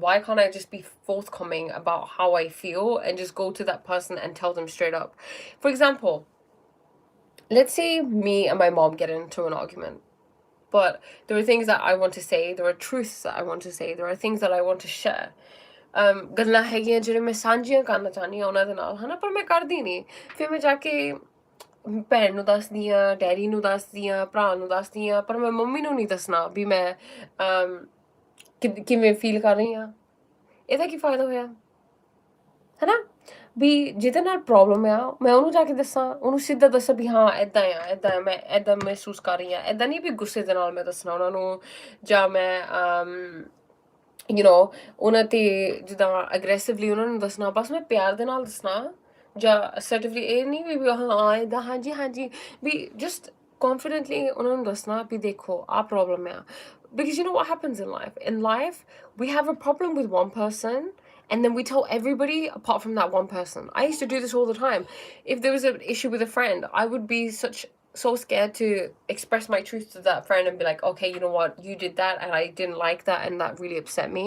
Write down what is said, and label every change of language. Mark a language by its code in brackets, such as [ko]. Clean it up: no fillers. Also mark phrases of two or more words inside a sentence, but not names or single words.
[en] Why can't I just be forthcoming about how I feel and just go to that person and tell them straight up? For example, let's say me and my mom get into an argument, but there are things that I want to say, there are truths that I want to say, there are things that I want to share. [pa] ਗੱਲਾਂ ਹੈਗੀਆਂ ਜਿਹੜੇ ਮੈਂ ਸਾਂਝੀਆਂ ਕਰਨਾ ਚਾਹੁੰਦੀ ਹਾਂ ਉਹਨਾਂ ਦੇ ਨਾਲ, ਹਨਾ, ਪਰ ਮੈਂ ਕਰਦੀ ਨਹੀਂ। ਫਿਰ ਮੈਂ ਜਾ ਕੇ ਭੈਣ ਨੂੰ ਦੱਸਦੀ ਹਾਂ, ਡੈਡੀ ਨੂੰ ਦੱਸਦੀ ਹਾਂ, ਭਰਾ ਨੂੰ ਦੱਸਦੀ ਹਾਂ, ਪਰ ਮੈਂ ਮੰਮੀ ਨੂੰ ਨਹੀਂ ਦੱਸਣਾ ਵੀ ਮੈਂ ਕਿਵੇਂ ਫੀਲ ਕਰ ਰਹੀ ਹਾਂ। ਇਹਦਾ ਕੀ ਫਾਇਦਾ ਹੋਇਆ, ਹਨਾ? ਵੀ ਜਿਹਦੇ ਨਾਲ ਪ੍ਰੋਬਲਮ ਆ ਮੈਂ ਉਹਨੂੰ ਜਾ ਕੇ ਦੱਸਾਂ, ਉਹਨੂੰ ਸਿੱਧਾ ਦੱਸਾਂ ਵੀ ਹਾਂ ਇੱਦਾਂ ਆ, ਮੈਂ ਇੱਦਾਂ ਮਹਿਸੂਸ ਕਰ ਰਹੀ ਹਾਂ। ਇੱਦਾਂ ਨਹੀਂ ਵੀ ਗੁੱਸੇ ਦੇ ਨਾਲ ਮੈਂ ਦੱਸਣਾ ਉਹਨਾਂ ਨੂੰ, ਜਾਂ ਮੈਂ [en] you know, [pa] ਉਹਨਾਂ ਤੇ ਜਿੱਦਾਂ aggressively ਉਹਨਾਂ ਨੂੰ ਦੱਸਣਾ, ਬਸ ਮੈਂ ਪਿਆਰ ਦੇ ਨਾਲ ਦੱਸਣਾ, ਜਾਂ assertively ਇਹ ਨਹੀਂ ਵੀ ਹਾਂ ਏਦਾਂ ਹਾਂਜੀ ਹਾਂਜੀ, ਵੀ [en] just confidently [pa] ਉਹਨਾਂ ਨੂੰ ਦੱਸਣਾ ਵੀ ਦੇਖੋ ਆਹ problem ਆ. [en] Because you know what happens in life? In life, we have a problem with one person, and then we tell everybody apart from that one person. I used to do this all the time. If there was an issue with a friend, I would be so scared to express my truth to that friend and be like, okay, you know what, you did that and I didn't like that and that really upset me.